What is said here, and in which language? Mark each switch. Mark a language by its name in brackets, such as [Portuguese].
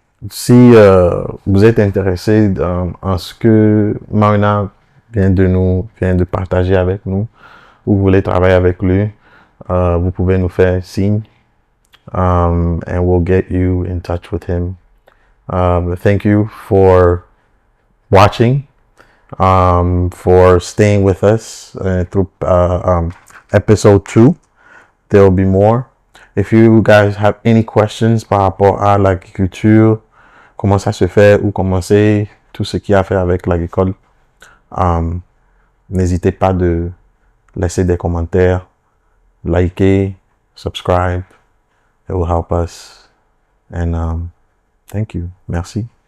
[French] Si vous êtes intéressé en ce que Mawena vient de partager avec nous, ou vous voulez travailler avec lui, vous pouvez nous faire signe, [English] and we'll get you in touch with him. Thank you for watching, for staying with us through episode 2. There will be more. If you guys have any questions [French] par rapport à l'agriculture, comment ça se fait ou commencer tout ce qui a à faire avec l'agricole, n'hésitez pas de laisser des commentaires, liker, subscribe. [English] It will help us. And thank you. [French] Merci.